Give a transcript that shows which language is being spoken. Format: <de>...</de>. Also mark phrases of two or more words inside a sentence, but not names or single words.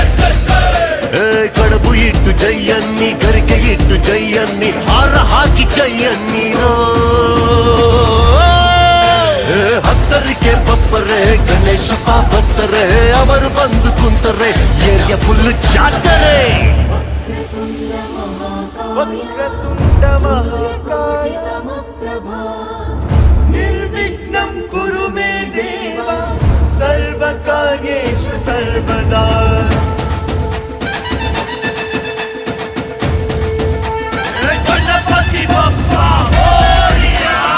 <kn>ಕಡಬು ಇಟ್ಟು ಜಯನ್ನಿ ಗರಿಕೆ ಇಟ್ಟು ಜಯನ್ನಿ ಹಾರ ಹಾಕಿ ಜಯನ್ನೀರೋ ಹತ್ತರಿಗೆ ಬಪ್ಪರೆ ಗಣೇಶಪ್ಪ ಬತ್ತರೆ ಅವರು ಬಂದು ಕುಂತರೆ</kn> <en>area full</en> <kn>ಜಾತರೆ</kn> <sa>ವಕ್ರತುಂಡ ಮಹಾಕಾಯ ಸಮಪ್ರಭಾ ನಿರ್ವಿಘ್ನಂ ಕುರು ಮೇ ದೇವ ಸರ್ವಕಾರ್ಯೇಷು ಸರ್ವದಾ</sa> <mr>गणपती बाप्पा मोरया</mr>